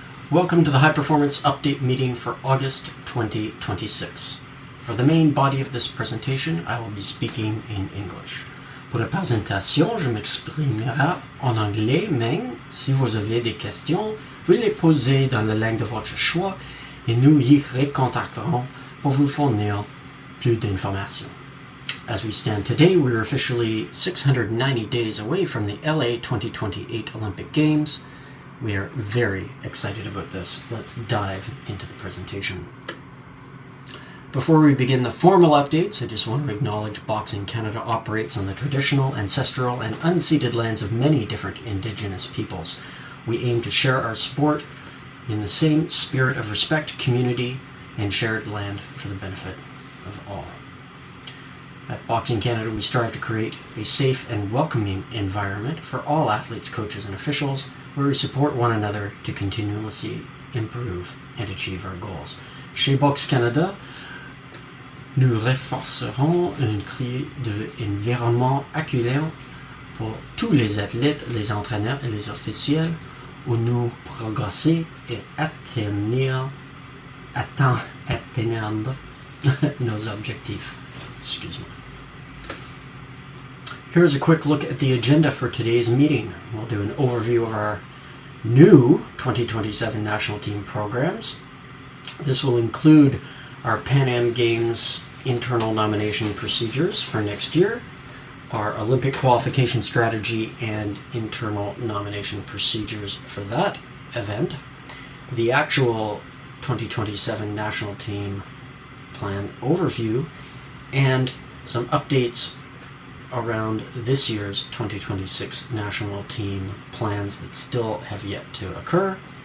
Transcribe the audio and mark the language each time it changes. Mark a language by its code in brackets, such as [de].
[en] Welcome to the High Performance Update meeting for August 2026. For the main body of this presentation, I will be speaking in English. [fr] Pour la présentation, je m'exprimerai en anglais, mais si vous avez des questions, veuillez les poser dans la langue de votre choix et nous y recontacterons pour vous fournir plus d'informations. [en] As we stand today, we're officially 690 days away from the LA 2028 Olympic Games. We are very excited about this. Let's dive into the presentation. Before we begin the formal updates, I just want to acknowledge Boxing Canada operates on the traditional, ancestral, and unceded lands of many different Indigenous peoples. We aim to share our sport in the same spirit of respect, community, and shared land for the benefit of all. At Boxing Canada, we strive to create a safe and welcoming environment for all athletes, coaches, and officials, where we support one another to continuously improve and achieve our goals. [fr] Chez Boxe Canada, nous renforcerons un climat d'environnement accueillant pour tous les athlètes, les entraîneurs et les officiels, où nous progresser et atteindre nos objectifs. [en] Excuse me. Here's a quick look at the agenda for today's meeting. We'll do an overview of our new 2027 national team programs. This will include our PanAm Games internal nomination procedures for next year, our Olympic qualification strategy and internal nomination procedures for that event, the actual 2027 national team plan overview, and some updates around this year's 2026 national team plans that still have yet to occur,